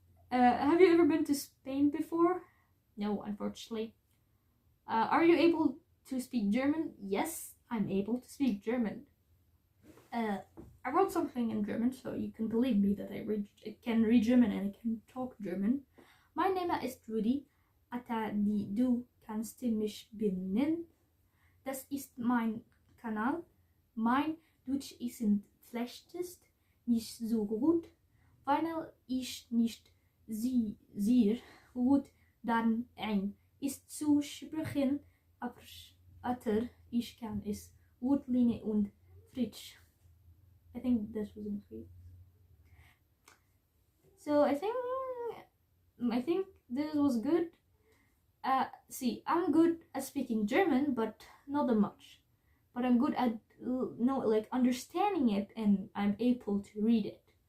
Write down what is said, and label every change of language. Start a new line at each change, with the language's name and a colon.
English: Have you ever been to Spain before? No, unfortunately. Are you able to speak German? Yes, I'm able to speak German. I wrote something in German, so you can believe me that I can read German and I can talk German.
German: Mein Name ist Rudi. Du kannst mich benennen. Das ist mein Kanal. Mein Deutsch ist schlechtest, nicht so gut, weil ich nicht sehr gut darin ist zu sprechen, aber ich kann es gut lernen und frisch.
English: I think this was in Swedish. So I think this was good. See, I'm good at speaking German, but not that much. But I'm good at understanding it, and I'm able to read it.